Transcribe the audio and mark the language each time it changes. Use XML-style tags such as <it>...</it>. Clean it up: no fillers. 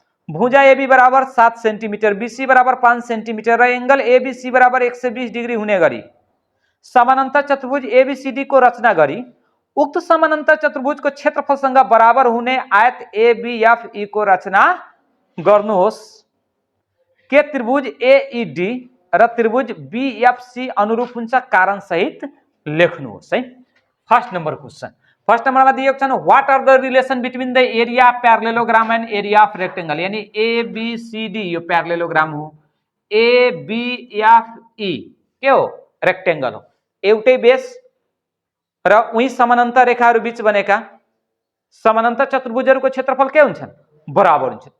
<ne>भुजा AB बराबर 7 centimetre, BC बराबर 5 सेन्टिमिटर र एंगल ABC बराबर 120 डिग्री हुने गरी समानान्तर चतुर्भुज ABCD को रचना गरी उक्त समानान्तर चतुर्भुजको क्षेत्रफलसँग बराबर हुने आयत ABEF को रचना गर्नुहोस्। के त्रिभुज AED र त्रिभुज BFC अनुरूप हुन्छ? कारण सहित लेख्नुहोस् है।</ne> <en>first number question</en> <ne>फर्स्ट नम्बरमा दिएको छ</ne> <en>what are the relation between the area parallelogram and area of rectangle,</en> <ne>यानी एबीसीडी यो प्यारालेलोग्राम हो, एबीएफई के हो रेक्टेंगल हो, एउटै बेस र उही समानान्तर रेखाहरू बीच बनेका समानान्तर चतुर्भुजहरूको क्षेत्रफल के हुन्छन् बराबर हुन्छन्।</ne>